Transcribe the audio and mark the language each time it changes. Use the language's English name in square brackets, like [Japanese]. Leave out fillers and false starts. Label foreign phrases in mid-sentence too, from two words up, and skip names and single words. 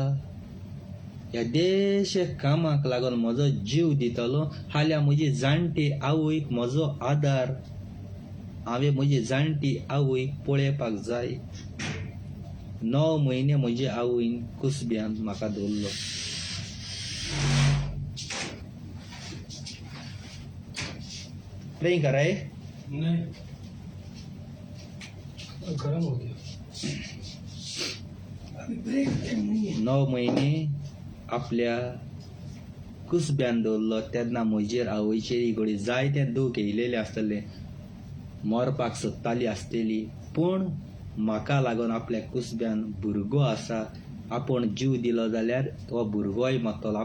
[Konkani] ह्या देशा कामाक लागून म्हजो जीव दितलो, हाल्यार म्हजी जाणटी आवयक म्हजो आदार हांवें म्हजी जाणटी आवयक पळोवपाक जाय. 9 म्हयने म्हजे आवयन कुसब्यान म्हाका दवरलो. प्रेम कराय [Hindi] नहीं गर्म हो गया. [Konkani] 9 म्हयने आपल्या कुसब्यान दवरलो. तेन्ना म्हजेर आवयचेर घडी जायते दूख येयलेले आसतले, मरपाक सोदताली आसतली, पूण म्हाका लागून आपल्या कुसब्यान भुरगो आसा, आपूण जीव दिलो जाल्यार हो भुरगोय मरतलो.